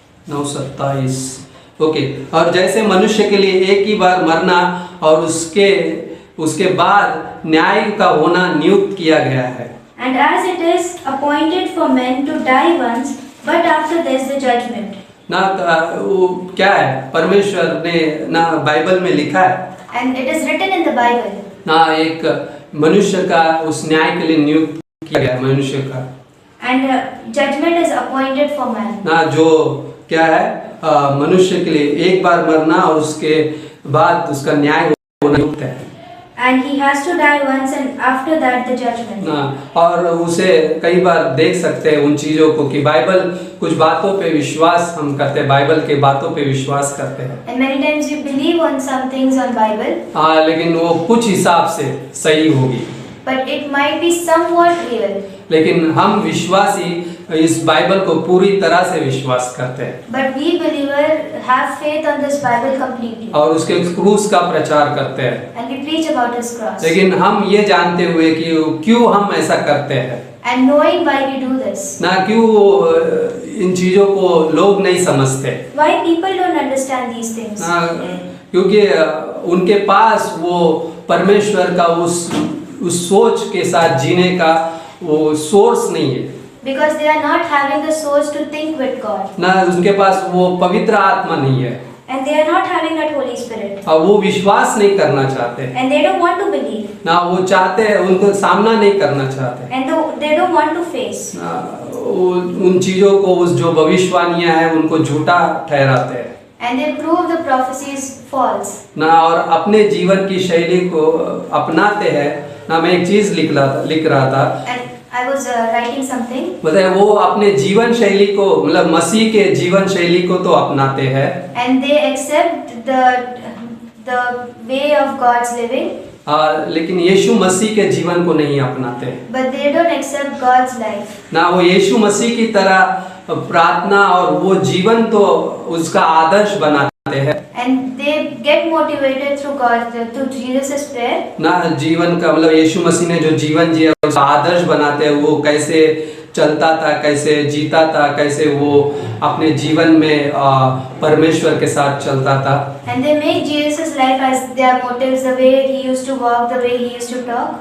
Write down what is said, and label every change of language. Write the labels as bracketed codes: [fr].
[hi] 9:27 okay. और जैसे मनुष्य के लिए एक ही बार मरना और उसके बाद न्याय का होना नियुक्त किया गया है। [en] and as it is appointed for men to die once, but after this the judgment. [hi] ना वो क्या है? परमेश्वर ने ना बाइबल में लिखा है, [en] And it is written in the Bible. [hi] ना एक मनुष्य का उस न्याय के लिए नियुक्त किया गया है मनुष्य का। [en] And judgment is appointed for man. [hi] ना जो क्या है मनुष्य के लिए एक बार मरना और उसके बाद उसका न्याय होना नियुक्त है। [en] And he has to die once, and after that the judgment. [hi] ना, और उसे कई बार देख सकते हैं उन चीजों को कि बाइबल कुछ बातों पे विश्वास हम करते हैं, बाइबल के बातों पे विश्वास करते हैं। [en] And many times we believe on some things on Bible, [hi] हाँ, लेकिन वो कुछ हिसाब से सही होगी, [en] but it might be somewhat real. [hi] लेकिन हम विश्वासी इस बाइबल को पूरी तरह से विश्वास करते हैं [en] But we believer have faith on this Bible completely, [hi] और उसके क्रूस का प्रचार करते हैं। [en] and we preach about His cross. [hi] लेकिन हम ये जानते हुए कि क्यों हम ऐसा करते हैं, [en] And knowing why we do this, [hi] ना क्यों इन चीजों को लोग नहीं समझते, [en] why people don't understand these things. [hi] ना, क्योंकि उनके पास वो परमेश्वर का उस सोच के साथ जीने का वो सोर्स नहीं है, [en] Because they are not having the source to think with God, [hi] ना उनके पास वो पवित्र आत्मा नहीं है [en] and they are not having that Holy Spirit, [hi] और वो विश्वास नहीं करना चाहते, [en] and they don't want to believe, [hi] ना वो चाहते हैं उनको सामना नहीं करना चाहते, [en] and they don't want to face, [hi] ना उन चीजों को उस जो भविष्यवाणियां हैं उनको झूठा ठहराते हैं, [en] and they prove the prophecies false. [hi] ना और अपने जीवन की शैली को अपनाते हैं। ना मैं एक चीज लिख रहा था, [en] And I was writing something. [hi] बताए वो अपने जीवन शैली को मतलब मसीह के जीवन शैली को तो अपनाते हैं, [en] And they accept the way of God's living, [hi] लेकिन यीशु मसीह के जीवन को नहीं अपनाते, [en] but they don't accept God's life. [hi] ना वो यीशु मसीह की तरह प्रार्थना और वो जीवन तो उसका आदर्श बनाते हैं, [en] And they get motivated through God, through Jesus' prayer. [hi] ना जीवन का मतलब यीशु मसीह ने जो जीवन जिया उसका आदर्श बनाते हैं, वो कैसे चलता था, कैसे जीता था, कैसे वो अपने जीवन में परमेश्वर के साथ चलता था। [en] And they make Jesus' life as their motives, the way he used to walk, the way he used to talk.